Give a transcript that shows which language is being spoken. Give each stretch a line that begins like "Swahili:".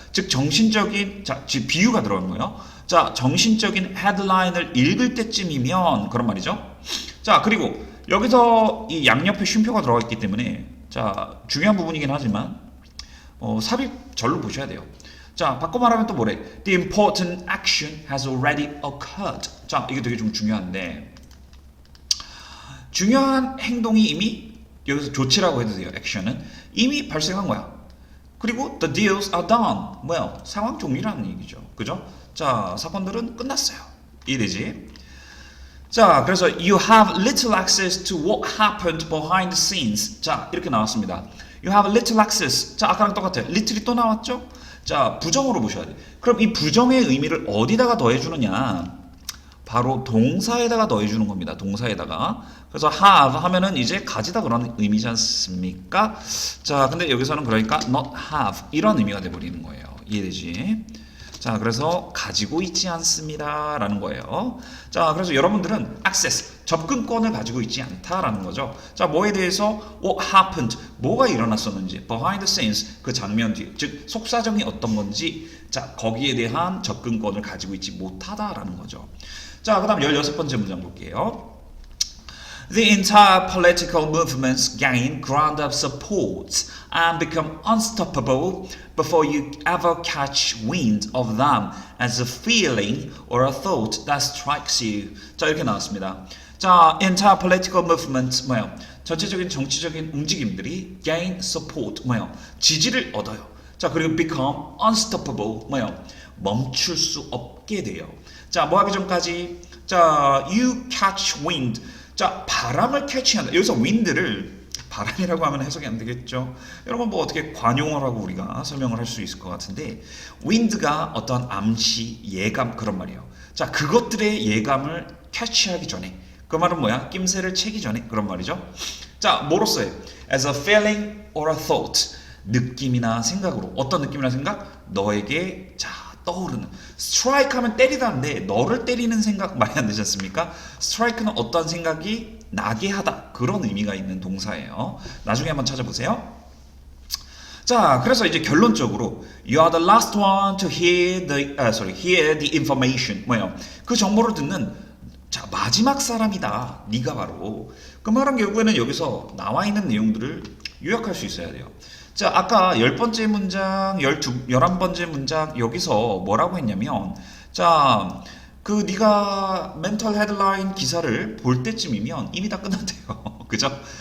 Korean: 즉 정신적인 자, 즉 비유가 들어간 거예요. 자, 정신적인 헤드라인을 읽을 때쯤이면 그런 말이죠. 자, 그리고 여기서 이 양옆에 쉼표가 들어가 있기 때문에 자, 중요한 부분이긴 하지만 삽입절로 보셔야 돼요. 자, 바꿔 말하면 또 뭐래?
English: The important action has already occurred.
Korean: 자, 이게 되게 좀 중요한데 중요한 행동이 이미 여기서 조치라고 해도 돼요. 액션은 이미 발생한 거야. 그리고
English: the deals are done.
Korean: 뭐야? 상황 종료라는 얘기죠. 그죠? 자, 사건들은 끝났어요. 이해되지? 자, 그래서
English: you have little access to what happened behind the scenes.
Korean: 자, 이렇게 나왔습니다.
English: You have little access.
Korean: 자, 아까랑 똑같아요. little이 또 나왔죠? 자, 부정으로 보셔야 돼. 그럼 이 부정의 의미를 어디다가 더해주느냐? 바로 동사에다가 더해주는 겁니다. 동사에다가. 그래서 have 하면은 이제 가지다 그런 의미지 않습니까? 자, 근데 여기서는 그러니까
English: not have
Korean: 이런 의미가 돼버리는 거예요. 이해되지? 자, 그래서 가지고 있지 않습니다 라는 거예요. 자, 그래서 여러분들은 access, 접근권을 가지고 있지 않다라는 거죠. 자, 뭐에 대해서
English: what happened,
Korean: 뭐가 일어났었는지
English: behind the scenes,
Korean: 그 장면 뒤, 즉 속사정이 어떤 건지 자, 거기에 대한 접근권을 가지고 있지 못하다라는 거죠. 자, 그 다음 16번째 문장 볼게요.
English: The entire political movements gain ground up support and become unstoppable before you ever catch wind of them as a feeling or a thought that strikes you.
Korean: 자, 이렇게 나왔습니다.
English: 자, entire political movement
Korean: 뭐예요? 전체적인 정치적인 움직임들이
English: gain support
Korean: 뭐예요? 지지를 얻어요. 자, 그리고
English: become unstoppable
Korean: 뭐예요? 멈출 수 없게 돼요. 자, 뭐 하기 전까지 자,
English: you catch wind.
Korean: 자, 바람을 캐치한다. 여기서 wind를 바람이라고 하면 해석이 안 되겠죠. 여러분 뭐 어떻게 관용을 하고 우리가 설명을 할 수 있을 것 같은데 wind가 어떤 암시, 예감 그런 말이에요. 자, 그것들의 예감을 캐치하기 전에 그 말은 뭐야? 낌새를 채기 전에 그런 말이죠. 자, 뭐로써요?
English: As a feeling or a thought.
Korean: 느낌이나 생각으로. 어떤 느낌이나 생각? 너에게 자, 떠오르는. strike 하면 때리다인데 너를 때리는 생각 많이 안 드셨습니까? strike는 어떠한 생각이 나게 하다. 그런 의미가 있는 동사예요. 나중에 한번 찾아보세요. 자, 그래서 이제 결론적으로
English: You are the last one to hear hear the information.
Korean: 뭐예요? 그 정보를 듣는 자, 마지막 사람이다. 네가 바로. 그 말은 결국에는 여기서 나와 있는 내용들을 요약할 수 있어야 돼요. 자, 아까 10번째 문장, 11번째 문장 여기서 뭐라고 했냐면 자, 그 네가 멘털 헤드라인 기사를 볼 때쯤이면 이미 다 끝났대요. 그죠?